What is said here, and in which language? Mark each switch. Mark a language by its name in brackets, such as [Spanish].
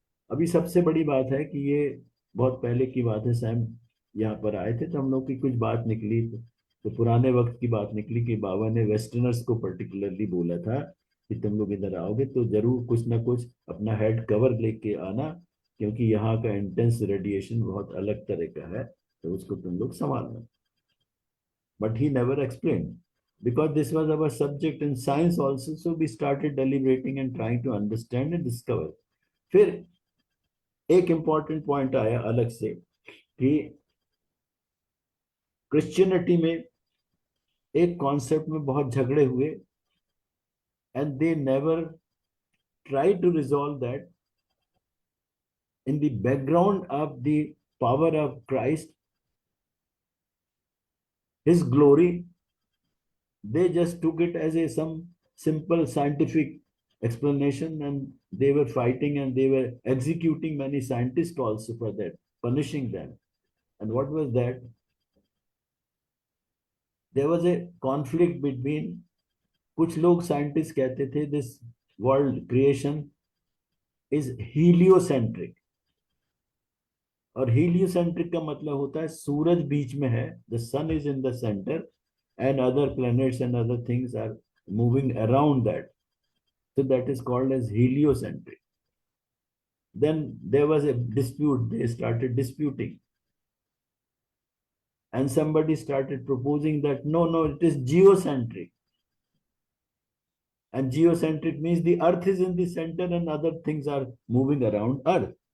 [Hindi] अभी सबसे बड़ी बात है कि ये बहुत पहले की बात है, सैम यहाँ पर आए थे तो हम लोग की कुछ बात निकली, तो पुराने वक्त की बात निकली कि बाबा ने वेस्टर्नर्स को पर्टिकुलरली बोला था कि तुम लोग इधर आओगे तो जरूर कुछ ना कुछ अपना हेड कवर लेके आना, क्योंकि यहाँ का इंटेंस रेडिएशन बहुत अलग तरह का है, तो उसको तुम लोग संभालना। [English] But he never explain, because this was our subject in science also, so we started deliberating and trying to understand and discover. [Hindi] फिर एक इंपॉर्टेंट पॉइंट आया अलग से कि क्रिश्चियनिटी में एक कॉन्सेप्ट में बहुत झगड़े हुए, [English] And they never try to resolve that in the background of the power of Christ, his glory. They just took it as a some simple scientific explanation, and they were fighting and they were executing many scientists also for that, punishing them. And what was that? There was a conflict between, [Hindi] कुछ लोग scientist कहते थे [English] this world creation is heliocentric, [Hindi] और heliocentric का मतलब होता है सूरज बीच में है, [English] The sun is in the centre and other planets and other things are moving around that, so that is called as heliocentric. Then there was a dispute, they started disputing, and somebody started proposing that no, it is geocentric, and geocentric means the earth is in the center and other things are moving around earth.